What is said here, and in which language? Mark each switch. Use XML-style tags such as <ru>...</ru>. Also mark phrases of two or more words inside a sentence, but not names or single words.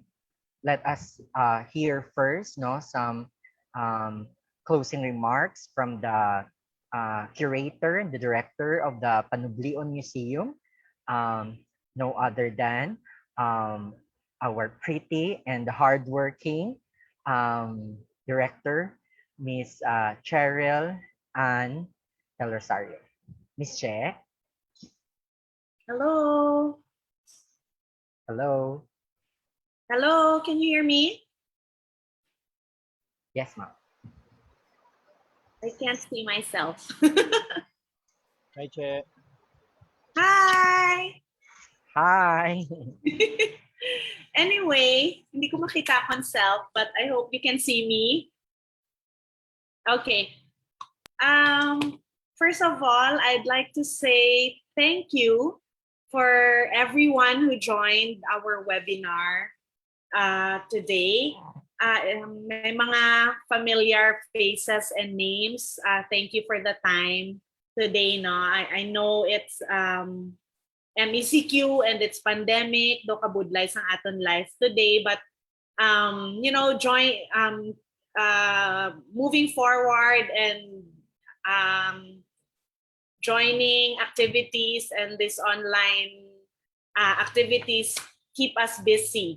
<en>let us hear first, no, some closing remarks from the curator and the director of the Panublion Museum, no other than our pretty and hardworking director, Miss Cheryl Ann Del Rosario. Miss Che. Hello. Hello. Hello, can you hear me? Yes, ma'am. I can't see myself. Hi, Che. Hi! Hi. Anyway,</en> <hil>hindi ko makita akong</hil> <en>self, but I hope you can see me. Okay. First of all, I'd like to say thank you for everyone who joined our webinar today.</en> <hil>May mga</hil> <en>familiar faces and names. Thank you for the time today. No, I know it's MECQ and it's pandemic.</en> <hil>Do kabudlay sang aton</hil> <en>life today, but you know, moving forward and joining activities and this online activities keep us busy.</en>